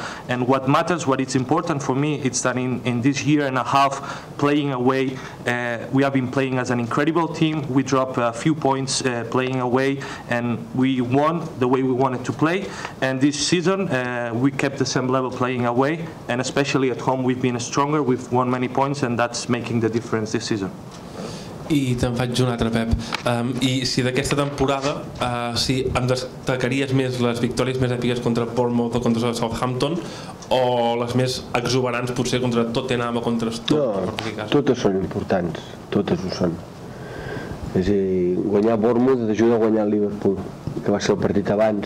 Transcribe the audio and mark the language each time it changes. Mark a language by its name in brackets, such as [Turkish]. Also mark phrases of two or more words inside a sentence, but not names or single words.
[English] And what matters, what is important for me, it's that in this year and a half, playing away, we have been playing as an incredible team. We dropped a few points playing away, and we won the way we wanted to play. And this season, we kept the same level playing away, and especially at home, we've been stronger. We've won many points, and that's making the difference this season. [Catalan] I te'n faig una altra, Pep. I si d'aquesta temporada, si em destacaries més les victòries més èpiques contra Bournemouth o contra Southampton, o les més exuberants potser contra Tottenham o contra Stoke? No, totes són importants, totes ho són. És a dir, guanyar Bournemouth ajuda a guanyar el Liverpool, que va ser el partit abans.